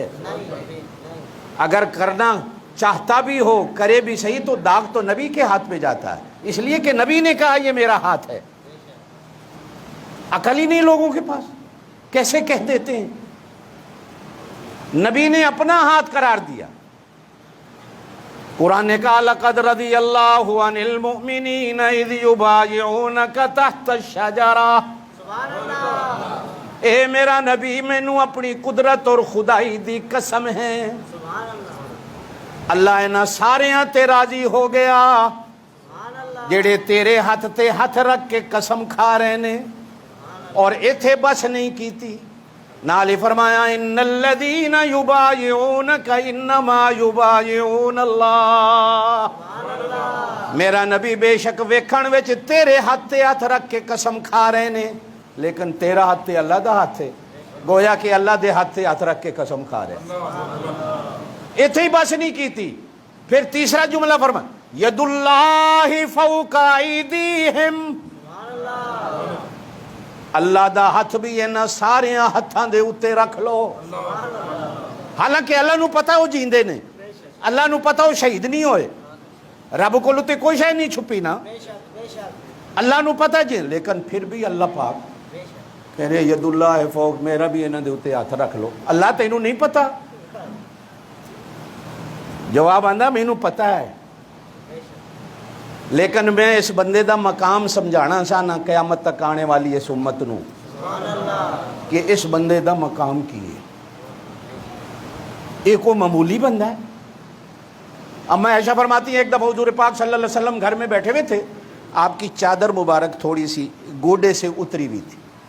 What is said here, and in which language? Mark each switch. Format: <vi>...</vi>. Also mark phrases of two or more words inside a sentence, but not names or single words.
<ur>اگر کرنا چاہتا بھی ہو، کرے بھی صحیح، تو داغ تو نبی کے ہاتھ میں جاتا ہے، اس لیے کہ نبی نے کہا یہ میرا ہاتھ ہے۔ عقل ہی نہیں لوگوں کے پاس، کیسے کہہ دیتے ہیں؟ نبی نے اپنا ہاتھ قرار دیا۔ قرآن نے کہا</ur> <ar>لَقَدْ رَضِيَ اللَّهُ عَنِ الْمُؤْمِنِينَ إِذْ يُبَايِعُونَكَ تَحْتَ الشَّجَرَةِ،</ar> <pa>اے میرا نبی مینوں اپنی قدرت اور خدائی دی قسم ہے، اللہ انہاں ساریاں تے راضی ہو گیا جڑے تیرے ہاتھ تے ہاتھ رکھ کے قسم کھا رہے نے، اور ایتھے بس نہیں کیتی، نال فرمایا</pa> <ar>ان الذین یبایعونک انما یبایعون اللہ،</ar> <pa>میرا نبی بے شک ویکھن وچ تیرے ہاتھ تے ہاتھ رکھ کے قسم کھا رہے نے، لیکن تیرا ہاتھ تے اللہ دا ہاتھ ہے، گویا کہ اللہ دے ہاتھ تے ہاتھ رکھ کے قسم کھا رہے۔ ایتھے ہی بس نہیں کیتی، پھر تیسرا جملہ فرمایا</pa> <ar>ید اللہ فوق ایدیہم،</ar> <pa>اللہ دا ہاتھ بھی اینا سارے ہاتھاں دے اتے رکھ لو۔ حالانکہ اللہ نو پتہ ہو جیندے نے، اللہ نو پتہ ہو شہید نہیں ہوئے، رب کو لتے کوئی شے نہیں چھپی نا، اللہ نو پتہ جی، لیکن پھر بھی اللہ پاک کہہ رہے</pa> <ar>ید اللہ فوق،</ar> <pa>میرا بھی اینا دے اتے ہاتھ رکھ لو۔ اللہ تینوں نہیں پتہ؟ جواب آندا مینوں پتہ ہے، لیکن میں اس بندے دا مقام سمجھانا چاہنا قیامت تک آنے والی اس امت نو کہ اس بندے دا مقام کی ہے.</pa> <ur>ایک وہ معمولی بندہ ہے. اما عائشہ فرماتی ہیں ایک دفعہ حضور پاک صلی اللہ علیہ وسلم گھر میں بیٹھے ہوئے تھے, آپ کی چادر مبارک تھوڑی سی گوڈے سے اتری ہوئی تھی.</ur>